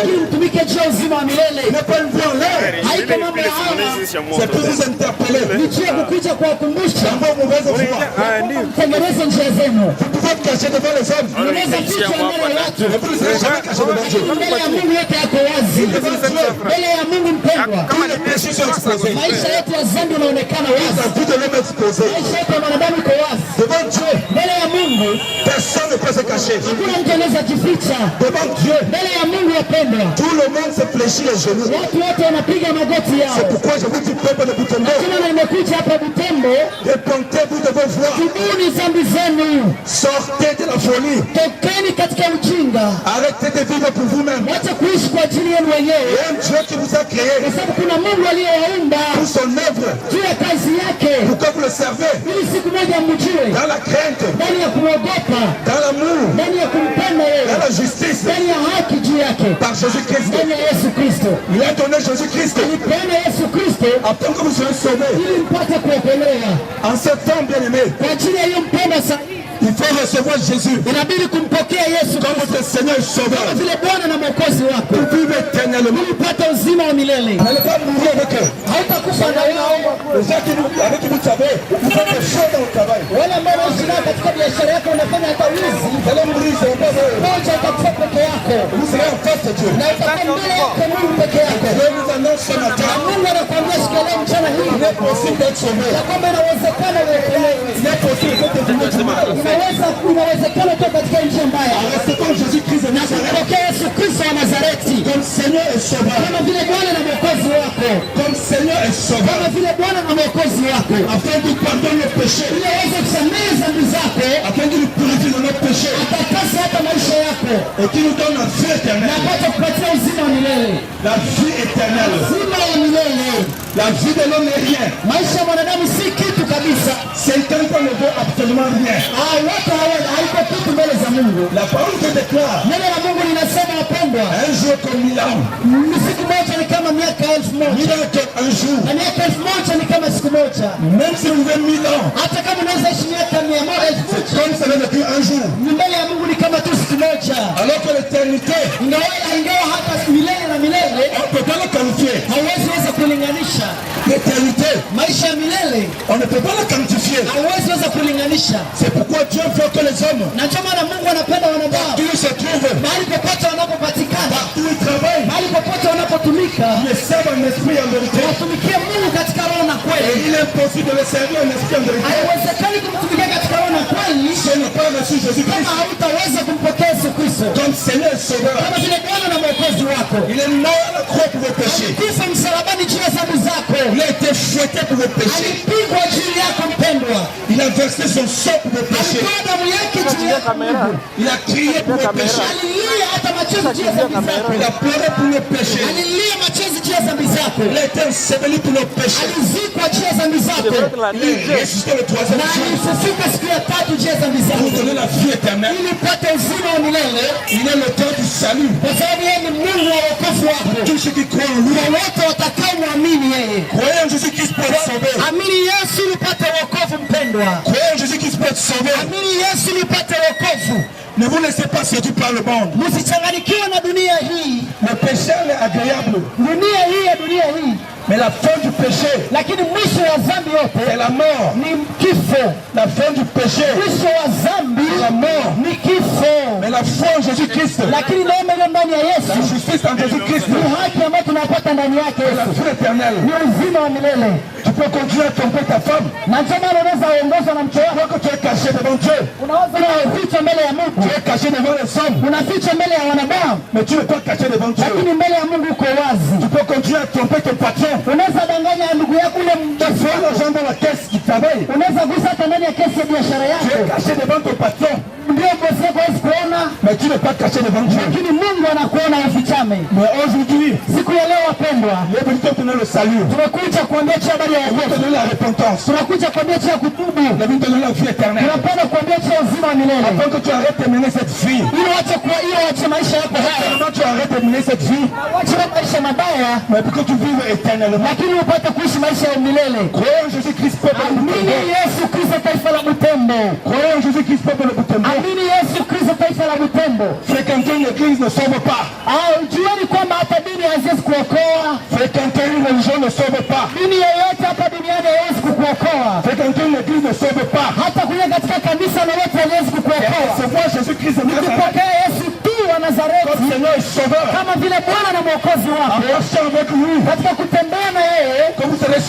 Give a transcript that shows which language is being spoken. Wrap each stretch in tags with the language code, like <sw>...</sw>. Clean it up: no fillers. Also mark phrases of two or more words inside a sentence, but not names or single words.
<fr>Ne pas une vie en l'air, c'est pour vous interpeller dans vos mauvaises voies. Vous pouvez être caché devant les hommes, mais vous ne serez jamais caché devant Dieu. Tous les péchés sont exposé.</fr> <sw>Maisha yetu ya dhambi yanaonekana wazi.</sw> <fr>La vie de l'homme exposée.</fr> <sw>Maisha yetu ya mwanadamu iko wazi.</sw> <fr>Devant Dieu,</fr> <sw>mbele ya Mungu</sw> <fr>personne ne peut se cacher.</fr> <sw>Hakuna mtu anaweza jificha.</sw> <fr>Devant Dieu,</fr> <sw>mbele ya Mungu wapendwa,</sw> <fr>tout le monde se fléchit les genoux.</fr> <sw>Watu wote wanapiga magoti yao.</sw> <fr>C'est pourquoi je vous dis peuple de Butembo.</fr> <sw>Kama nimekuja hapa Butembo,</sw> <fr>repentez-vous de vos voies.</fr> <sw>Tubuni dhambi zenu.</sw> <fr>Sortez de la folie.</fr> <sw>Tokeni katika ujinga.</sw> <fr>Arrêtez de vivre pour vous-même.</fr> <sw>Wacha kuishi kwa ajili yenu wenyewe.</sw> <fr>Il y a un Dieu qui vous a créé.</fr> <sw>Kwa sababu kuna Mungu aliyewaumba.</sw> <fr>Pour son œuvre.</fr> <sw>Juu ya kazi yake.</sw> <fr>Pourquoi vous le servez?</fr> <sw>Ili siku moja mjue.</sw> <fr>Dans la crainte.</fr> <sw>Ndani ya kuogopa.</sw> <fr>Dans l'amour.</fr> <sw>Ndani ya kumpenda yeye.</sw> <fr>Dans la justice.</fr> <sw>Ndani ya haki juu yake.</sw> <fr>Par Jésus-Christ.</fr> <sw>Ndani ya Yesu Kristo.</sw> <fr>Il a donné Jésus-Christ.</fr> <sw>Alipeana Yesu Kristo.</sw> <fr>Afin que vous soyez sauvés.</fr> <sw>Ili mpate kuokolewa.</sw> <fr>En ce temps bien-aimé.</fr> <sw>Kwa ajili ya hiyo mpenda sahihi.</sw> <fr>Il faut recevoir Jésus.</fr> <sw>Inabidi kumpokea Yesu</sw> <fr>comme votre Seigneur et Sauveur.</fr> <sw>Kama vile Bwana na Mwokozi wako.</sw> <fr>Pour vivre éternellement.</fr> <sw>Ili upate uzima wa milele.</sw> <fr>N'allez pas mourir avec eux.</fr> <sw>Hautakufa na wao.</sw> <fr>Les gens avec qui vous savez, vous faites des choses dans le travail.</fr> <sw>Wale ambao wanaishi katika biashara yako unafanya hata wizi.</sw> <fr>Vous allez mourir, c'est pas vrai.</fr> <sw>Moja utakufa peke yako.</sw> <fr>Vous serez en face de Dieu.</fr> <sw>Na utakuwa mbele yake Mungu peke yako.</sw> <fr>Dieu nous annonce ce matin.</fr> <sw>Mungu anakuambia siku ya leo mchana hii.</sw> <fr>Il est possible d'être sauvé.</fr> <sw>Ya kwamba inawezekana uokolewe.</sw> <fr>Il est possible d'être sauvé.</fr> <sw>Inawezekana tu katika njia mbaya.</sw> <fr>Acceptons Jésus-Christ de Nazareth.</fr> <sw>Pokea Yesu Kristo wa Nazareti.</sw> <fr>Comme Seigneur et Sauveur.</fr> <sw>Kama vile Bwana na Mwokozi wako.</sw> <fr>Comme Seigneur et Sauveur.</fr> <sw>Kama vile Bwana na Mwokozi wako.</sw> <fr>Afin qu'il pardonne nos péchés.</fr> <sw>Ili aweze kusamehe dhambi zako.</sw> <fr>Afin qu'il nous purifie de nos péchés.</fr> <sw>Atakase hata maisha yako.</sw> <fr>Et qu'il nous donne la vie éternelle.</fr> <sw>Na apate kupatia uzima wa milele.</sw> <fr>La vie éternelle.</fr> <sw>Uzima wa milele.</sw> <fr>La vie de l'homme n'est rien.</fr> <sw>Maisha ya mwanadamu si kitu kabisa.</sw> <fr>C'est quelqu'un ne veut absolument rien.</fr> <sw>Watu haiko kitu mbele za Mungu.</sw> <fr>La parole te déclare.</fr> <sw>Neno la Mungu linasema wapendwa.</sw> <fr>Un jour comme 1000 ans.</fr> <sw>Siku moja ni kama miaka 1000.</sw> <fr>1000 ans comme un jour.</fr> <sw>Na miaka 1000 ni kama siku moja.</sw> <fr>Même si vous avez 1000 ans.</fr> <sw>Hata kama unaweza ishi miaka 100.</sw> <fr>Comme ça veut dire un jour.</fr> <sw>Mbele ya Mungu ni kama tu siku moja.</sw> <fr>Alors que l'éternité.</fr> <sw>Ingawa hata milele na milele.</sw> <fr>On ne peut pas le qualifier.</fr> <sw>Hauwezi weza kulinganisha.</sw> <fr>L'éternité.</fr> <sw>Maisha ya milele.</sw> <fr>On ne peut pas le quantifier.</fr> <sw>Hauwezi weza kulinganisha.</sw> <fr>C'est pourquoi Dieu veut que les hommes.</fr> <sw>Na ndio maana Mungu anapenda wanadamu.</sw> <fr>Partout se trouvent.</fr> <sw>Mahali popote wanapopatikana.</sw> <fr>Partout ils travaillent.</fr> <sw>Mahali popote wanapotumika.</sw> <fr>Ils servent en esprit et en vérité.</fr> <sw>Watumikie Mungu katika roho na kweli.</sw> <fr>Et il est impossible de le servir en esprit et en vérité.</fr> <sw>Haiwezekani kumtumikia katika roho na kweli.</sw> <fr>Si on n'a pas reçu Jésus-Christ.</fr> <sw>Kama hautaweza kumpokea Yesu Kristo.</sw> <fr>Comme Seigneur et Sauveur.</fr> <sw>Kama vile Bwana na Mwokozi wako.</sw> <fr>Il est mort à la croix pour vos péchés.</fr> <sw>Alikufa msalabani juu ya dhambi zako.</sw> <fr>Il a été fouetté pour vos péchés.</fr> <sw>Alipigwa juu yako mpendwa.</sw> <fr>Il a versé son sang pour vos péchés.</fr> <sw>Alitoa damu yake juu yako.</sw> <fr>Il a crié pour vos péchés.</fr> <sw>Alilia hata machozi juu ya dhambi zako.</sw> <fr>Il a pleuré pour vos péchés.</fr> <sw>Alilia machozi juu ya dhambi zako.</sw> <fr>Il a été enseveli pour nos péchés.</fr> <sw>Alizikwa juu ya dhambi zako.</sw> <fr>Il est ressuscité le troisième</fr> <sw>Na</sw> <fr>jour.</fr> <sw>alifufuka siku ya tatu juu ya dhambi</sw> <fr>Pour</fr> <sw>zako.</sw> <fr>nous donner la vie éternelle.</fr> <sw>Ili upate uzima wa milele.</sw> <fr>Il est le temps du salut.</fr> <sw>Kwa sababu yeye ni Mungu wa wokovu wako.</sw> <fr>Tous ceux qui croient en lui.</fr> <sw>Kwa wote watakaomwamini yeye.</sw> <fr>Croyez en Jésus-Christ pour être sauvé.</fr> <sw>Amini Yesu upate wokovu mpendwa.</sw> <fr>Croyez en Jésus-Christ pour être sauvé.</fr> <sw>Amini Yesu upate wokovu.</sw> <fr>Ne vous laissez pas séduire par le monde.</fr> <sw>Msichanganyikiwe na dunia hii.</sw> <fr>Le péché est agréable.</fr> <sw>Dunia hii.</sw> <fr>Mais la fin du péché,</fr> <sw>Lakini mwisho wa dhambi yote</sw> <fr>c'est la mort.</fr> <sw>ni kifo.</sw> <fr>La fin du péché,</fr> <sw>Mwisho wa dhambi</sw> <fr>la mort.</fr> <sw>ni kifo.</sw> <fr>Mais la foi en Jésus-Christ,</fr> <sw>Lakini neema iliyo ndani ya</sw> <fr>la</fr> <sw>Yesu</sw> <fr>justice en Jésus-Christ,</fr> <sw>ni haki ambayo tunapata ndani yake</sw> <fr>la</fr> <sw>Yesu.</sw> <fr>vie éternelle.</fr> <sw>Ni uzima wa milele.</sw> <fr>Tu peux continuer à tromper ta femme.</fr> <sw>Na ndio maana unaweza ongozwa na mke wako.</sw> <fr>Que tu es caché devant Dieu.</fr> <sw>Unaweza kuficha mbele ya Mungu.</sw> <fr>Tu es caché devant les hommes.</fr> <sw>Unaficha mbele ya wanadamu.</sw> <fr>Mais tu ne peux pas cacher devant Dieu.</fr> <sw>Lakini mbele ya Mungu uko wazi.</sw> <fr>Tu peux continuer à tromper ton patron.</fr> <sw>Unaweza danganya ndugu yako ule</sw> <fr>Tu fais l'argent dans la caisse qui travaille.</fr> <sw>unaweza gusa hata ndani ya kesi ya biashara</sw> <fr>Tu</fr> <sw>yako.</sw> <fr>es caché devant ton patron.</fr> <sw>Ndio bosi yako hawezi kuona.</sw> <fr>Mais tu n'es pas caché devant Dieu.</fr> <sw>Lakini Mungu anakuona ufichame.</sw> <fr>Mais aujourd'hui,</fr> <sw>Siku ya leo wapendwa,</sw> <fr>il est venu te donner le salut.</fr> <sw>tumekuja kuambia cha habari ya</sw> <fr>Il veut te</fr> <sw>wokovu.</sw> <fr>donner la repentance.</fr> <sw>Tunakuja kuambia cha kutubu.</sw> <fr>Il est venu te donner la vie éternelle.</fr> <sw>Tunapenda kuambia cha uzima wa milele.</sw> <fr>Afin que tu arrêtes de mener cette vie.</fr> <sw>Ili waache maisha yako haya.</sw> <fr>Avant tu arrêtes de mener cette vie.</fr> <sw>Waache maisha mabaya.</sw> <fr>Mais pour que tu vives éternellement.</fr> <sw>Lakini upate kuishi maisha ya milele.</sw> <fr>Croyez en Jésus-Christ, peuple de</fr> <sw>Amini</sw> <fr>Butembo.</fr> <sw>Yesu Kristo taifa la Butembo.</sw> <fr>Croyez en Jésus-Christ, peuple de Butembo.</fr> <sw>Amini Yesu Kristo taifa la Butembo.</sw> <fr>Fréquenter une église ne sauve pas.</fr> <sw>Jueni kwamba hata dini haziwezi kuokoa.</sw> <fr>Fréquenter une religion ne sauve pas.</fr> <sw>Dini yoyote hapa duniani haiwezi kukuokoa.</sw> <fr>Fréquenter une église ne sauve pas.</fr> <sw>Hata kuja katika kanisa lolote haliwezi kukuokoa.</sw> <fr>C'est moi Jésus-Christ de Nazareth.</fr> <sw>Ukipokea Yesu tu wa Nazareti</sw> <fr>Comme Seigneur et Sauveur.</fr> <sw>kama vile Bwana na Mwokozi</sw> <fr>En</fr> <sw>wako,</sw> <fr>marchant avec lui.</fr> <sw>katika kutembea na yeye,</sw> <fr>Que vous</fr>